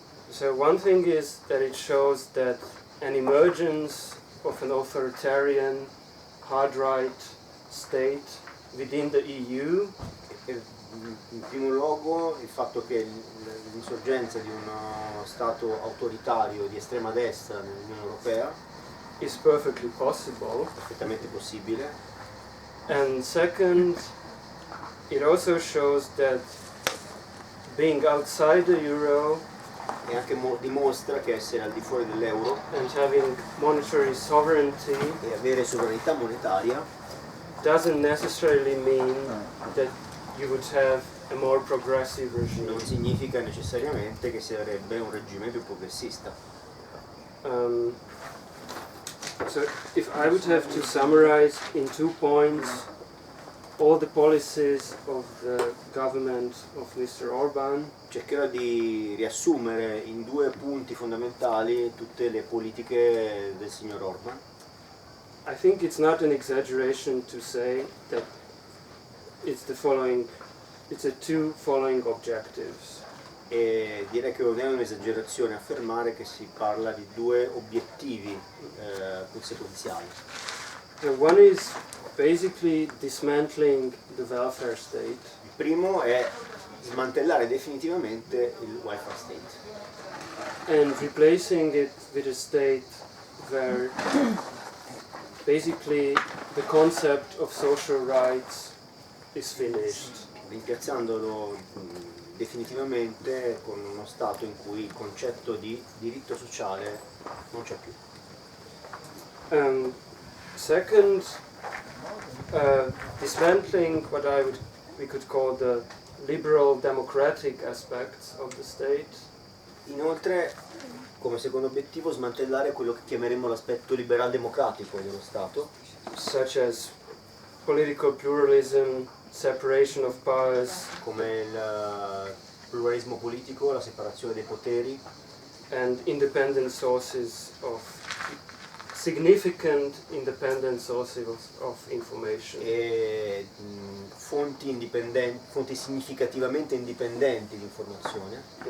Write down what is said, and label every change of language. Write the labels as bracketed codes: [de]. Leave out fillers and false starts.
[en] So one thing is that it shows that an emergence of an authoritarian, hard-right state within the EU. [it] In primo luogo il fatto che l'insorgenza di uno Stato autoritario di estrema destra nell'Unione Europea [en] is perfectly possible. [it] Perfettamente possibile. [en] And second, it also shows that being outside the euro [it] e anche dimostra che essere al di fuori dell'euro [en] and having monetary sovereignty [it] e avere sovranità monetaria [en] doesn't necessarily mean that you would have a more progressive regime. [it] non significa necessariamente che si avrebbe un regime più progressista. [en] So if I would have to summarize in 2 points all the policies of the government of Mr. Orban, [it] cercherò di riassumere in 2 punti fondamentali tutte le politiche del signor Orban. [en] I think it's not an exaggeration to say that it's the two following objectives. [it] E direi che non è un'esagerazione affermare che si parla di 2 obiettivi conseguenziali. [en] One is basically dismantling the welfare state. [it] Il primo è smantellare definitivamente il welfare state [en] and replacing it with a state where basically the concept of social rights is finished. [it] rimpiazzandolo definitivamente con uno Stato in cui il concetto di diritto sociale non c'è più. [en] Second, dismantling what we could call the liberal democratic aspects of the state. [it] Inoltre, come secondo obiettivo, smantellare quello che chiameremo l'aspetto liberal-democratico dello Stato, [en] such as political pluralism, separation of powers, [it] come il pluralismo politico, la separazione dei poteri, [en] and independent sources of significant independent sources of information. [it] e fonti indipendenti, fonti significativamente indipendenti di informazione.